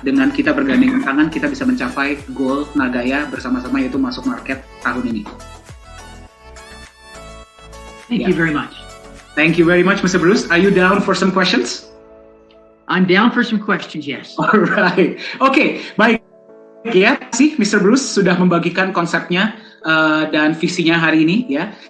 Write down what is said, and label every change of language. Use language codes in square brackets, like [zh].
[id] Dengan kita bergandengan tangan, kita bisa mencapai goal Nagaya bersama-sama, yaitu masuk market tahun ini. [en] Thank you very much. Thank you very much, Mr. Bruce. Are you down for some questions? I'm down for some questions, yes. [id] Alright, oke, baik. Ya, sih Mr. Bruce sudah membagikan konsepnya dan visinya hari ini ya.